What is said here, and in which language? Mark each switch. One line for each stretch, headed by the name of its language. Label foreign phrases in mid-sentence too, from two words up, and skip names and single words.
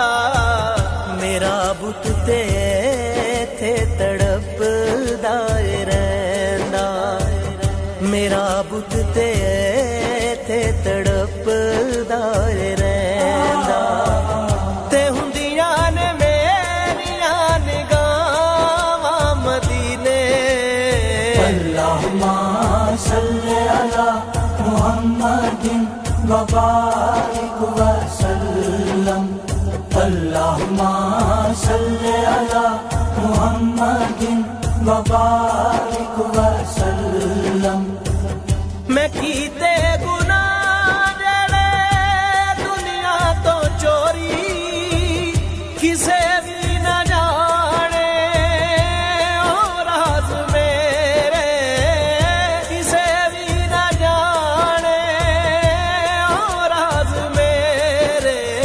Punjabi: میرا بت تے تھے تڑپدا رہندا، میرا بت تے تھے تڑپدا رہندا. تے ہندیاں نے میریاں نگاہاں مدینے.
Arabic: اللهم صل على محمد و بارك و سلم. اللهم صل على محمد و بارك و سلم.
Punjabi: میں کیتے گناہ جیہڑے دنیا توں چوری، کسے بھی نہ جانے او راز میرے، کسے بھی نہ جانے او راز میرے.